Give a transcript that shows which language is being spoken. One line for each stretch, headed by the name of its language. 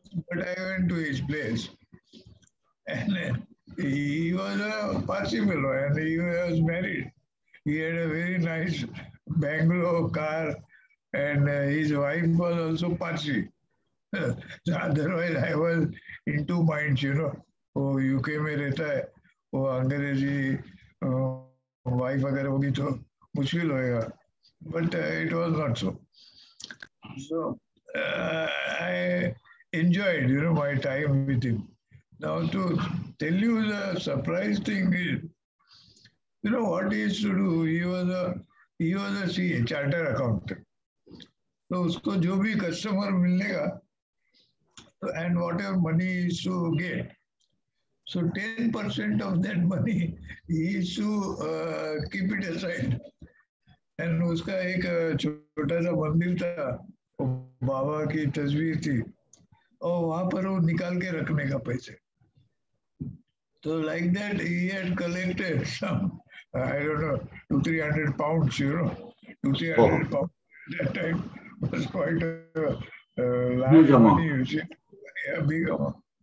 English: But I went to his place, and he was a Parsi fellow, and he was married. He had a very nice bungalow car, and his wife was also Parsi. Otherwise, I was in two minds,
Hindi: वो UK में रहता है, वो अंग्रेजी wife अगर होगी तो मुश्किल होएगा.
English: But it was not so. So I enjoyed, my time with him. Now to tell you the surprise thing is, what he used to do, he was a CA, chartered accountant.
Hindi: तो उसको जो भी customer मिलेगा,
English: and whatever money he used to get, so 10% of that money he used to keep it aside. And
Hindi: उसका एक छोटा सा मंदिर था, बाबा की तस्वीर थी, और वहां पर वो निकाल के रखने का पैसे.
English: So like that he had collected some, I don't know, 200-300 pounds, 200-300 pounds at that time was quite a large money, you see, a big amount.